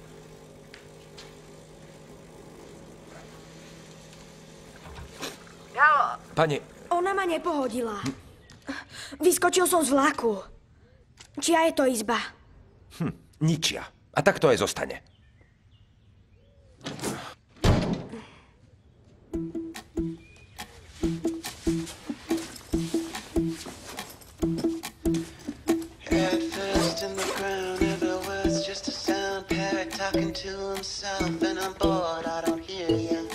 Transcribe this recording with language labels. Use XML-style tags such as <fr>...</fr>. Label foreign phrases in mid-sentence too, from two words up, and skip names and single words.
<sk>Haló. Pani... Ona ma nepohodila. Vyskočil som z vlaku. Čia je to izba? Ničia. A tak to aj zostane.</sk> <en>Head first in the ground, every word's just a sound. Parrot talking to himself, and I'm bored, I don't hear ya.</en>